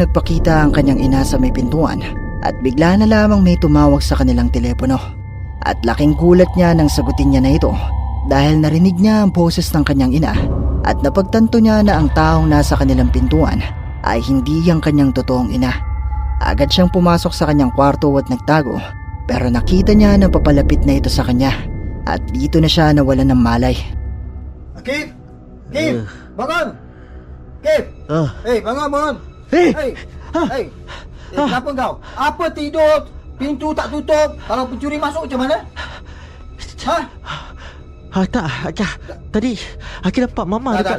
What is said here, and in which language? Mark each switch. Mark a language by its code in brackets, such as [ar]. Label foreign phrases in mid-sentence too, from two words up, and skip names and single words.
[tl] nagpakita ang kanyang ina sa may pintuan at bigla na lamang may tumawag sa kanilang telepono at laking gulat niya nang sagutin niya na ito dahil narinig niya ang boses ng kanyang ina at napagtanto niya na ang taong nasa kanilang pintuan ay hindi ang kanyang totoong ina. Agad siyang pumasok sa kanyang kwarto at nagtago pero nakita niya na papalapit na ito sa kanya at dito na siya nawalan ng malay. [ms] Kip! Bangun! Kip! Bangun! Hey! Kenapa kau? Apa tidur? Pintu tak tutup? Kalau pencuri masuk macam mana? Tak, tadi Akif nampak Mama dekat...